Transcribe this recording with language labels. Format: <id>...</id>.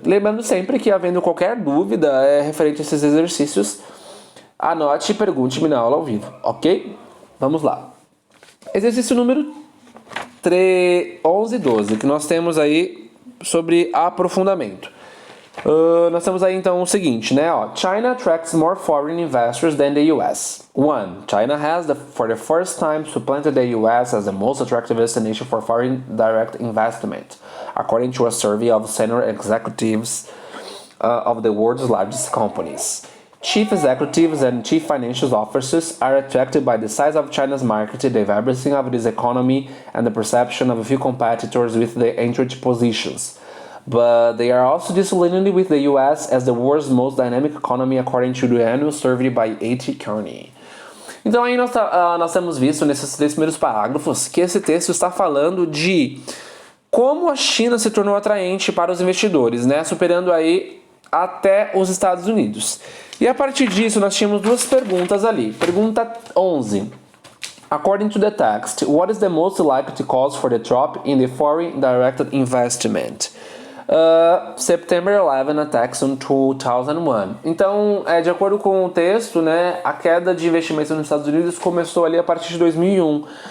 <pt>Lembrando sempre que, havendo qualquer dúvida referente a esses exercícios, anote e pergunte-me na aula ao vivo, ok? Vamos lá. Exercício número 11 e 12, que nós temos aí sobre aprofundamento. Nós temos aí então o seguinte, né?</pt> <en>China attracts more foreign investors than the US. 1. China has, for the first time, supplanted the US as the most attractive destination for foreign direct investment, according to a survey of senior executives of the world's largest companies. Chief executives and chief financial officers are attracted by the size of China's market, the vibrancy of this economy, and the perception of a few competitors with the entrenched positions. But they are also disillusioned with the US as the world's most dynamic economy, according to the annual survey by A.T. Kearney.</en> <pt>Então aí nós temos visto nesses 3 primeiros parágrafos que esse texto está falando de como a China se tornou atraente para os investidores, né? Superando aí até os Estados Unidos. E a partir disso nós tínhamos 2 perguntas ali. Pergunta 11.</pt> <en>According to the text, what is the most likely cause for the drop in the foreign direct investment? September 11 attacks in 2001.</en> <pt>Então, de acordo com o texto, né, a queda de investimentos nos Estados Unidos começou ali a partir de 2001.</pt>